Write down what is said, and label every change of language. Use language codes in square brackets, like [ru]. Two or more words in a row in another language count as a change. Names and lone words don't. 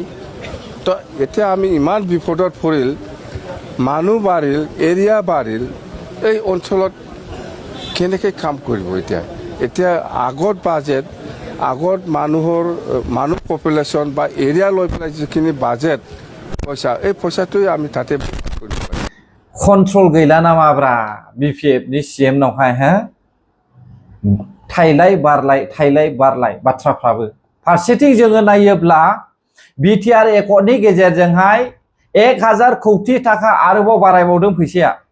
[as] তো এতিয়া আমি ইমান বিপদত পৰিল, মানুহ বাঢ়িল, এৰিয়া বাঢ়িল, এই অঞ্চলত কেনেকৈ কাম কৰিব এতিয়া? এতিয়া আগত বাজেট, আগত মানুহ পপুলেশ্যন বা এৰিয়া লৈ পেলাই যিখিনি বাজেট পইচা, এই পইচাটোৱে আমি তাতে [brx] कन्ट्रोल गैला नामाब्रा बीपीएफनि सीएमनावहाय हा थाइलाय बारलाय बाथ्राफ्राबो। फारसेथिं जोङो नायोब्ला बिटिआर एकर्डनि गेजेरजोंहाय 1000 कोटी थाखा आरोबाव बारायबावदों फैसाया।